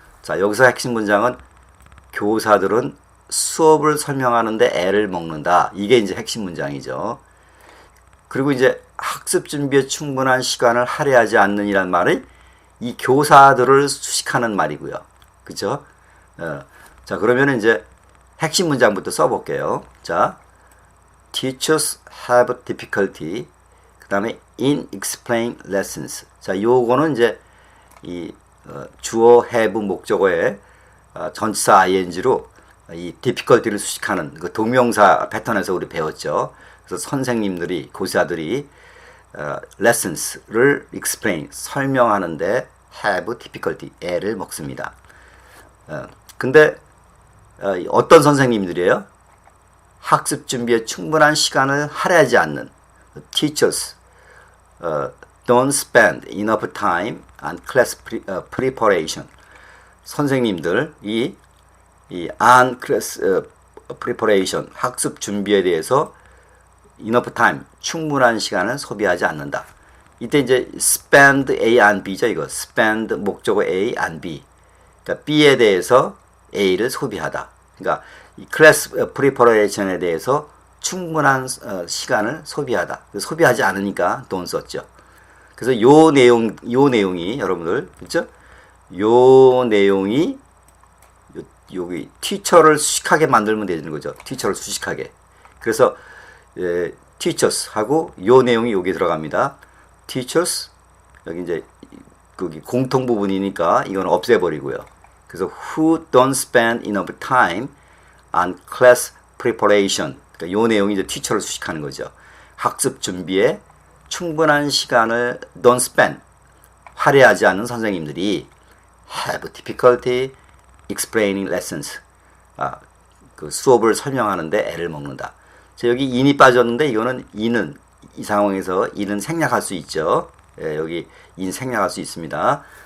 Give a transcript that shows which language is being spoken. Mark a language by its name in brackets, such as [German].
[Korean] 자, 여기서 핵심 문장은 교사들은 수업을 설명하는데 애를 먹는다. 이게 이제 핵심 문장이죠. 그리고 이제 학습 준비에 충분한 시간을 할애하지 않는이란 말이 이 교사들을 수식하는 말이고요. 그죠? 자, 그러면 이제 핵심 문장부터 써볼게요. [English] 자, teachers have difficulty. [Korean] 그 다음에 [English] in explain lessons. [Korean] 자, 요거는 이제 이 주어 have 목적어에 전치사 ing로 이 difficulty를 수식하는 그 동명사 패턴에서 우리 배웠죠. 그래서 선생님들이 교사들이 lessons를 explain 설명하는데 [English] have difficulty [Korean] 애를 먹습니다. 근데 어떤 선생님들이에요? 학습 준비에 충분한 시간을 할애하지 않는 [English] teachers don't spend enough time on class preparation. [Korean] 선생님들이 이 [English] on class preparation [Korean] 학습 준비에 대해서 [English] enough time [Korean] 충분한 시간을 소비하지 않는다. 이때 이제 spend A on B죠. 이거 spend 목적어 A on B. 그러니까 B에 대해서 A를 소비하다. 그러니까 이 클래스 프리퍼레이션에 대해서 충분한 시간을 소비하다. 소비하지 않으니까 돈 썼죠. 그래서 요 내용이 여러분들 그렇죠? 요 내용이 여기 티처를 수식하게 만들면 되는 거죠. 티처를 수식하게. 그래서 teachers 하고 요 내용이 여기 들어갑니다. teachers 여기 이제 거기 공통 부분이니까 이건 없애버리고요. 그래서 [English] who don't spend enough time on class preparation. [Korean] 그러니까 요 내용이 이제 teacher를 수식하는 거죠. 학습 준비에 충분한 시간을 don't spend 할애하지 않는 선생님들이 [English] have difficulty explaining lessons. [Korean] 그 수업을 설명하는데 애를 먹는다. 자, 여기 in이 빠졌는데 이거는 in은 이 상황에서 in은 생략할 수 있죠. 여기 in 생략할 수 있습니다.